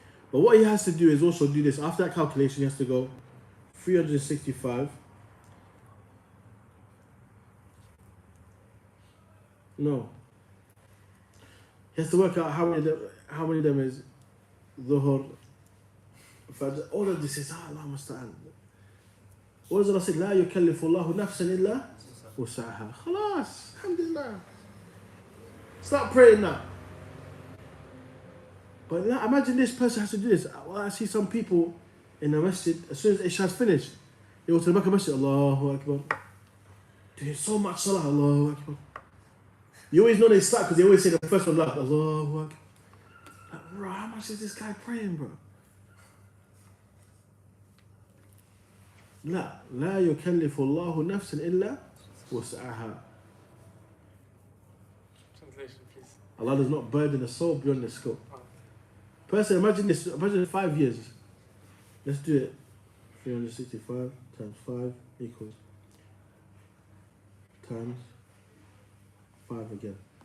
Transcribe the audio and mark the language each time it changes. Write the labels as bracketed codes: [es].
[en] But what he has to do is also do this. After that calculation, he has to go 365. No. He has to work out how many of them is Dhuhr. All of this is Allah musta'an. What does Allah say? [ar] لا يكلف الله نفسا إلا وسعها. خلاص. [en] Alhamdulillah. Start praying now. But imagine this person has to do this. Well, I see some people in the masjid, as soon as Isha's finished, they go to the back of the masjid, Allahu Akbar. Doing so much salah, Allahu Akbar. You always know they start because they always say the first one, like, Allahu Akbar. Like, bro, how much is this guy praying, bro? [ar] لا يكلف الله نفسا إلا وسعها. [en] Translation, please. Allah does not burden a soul beyond the scope. Person, imagine this. Imagine 5 years. Let's do it. 365 times 5 equals times 5 again.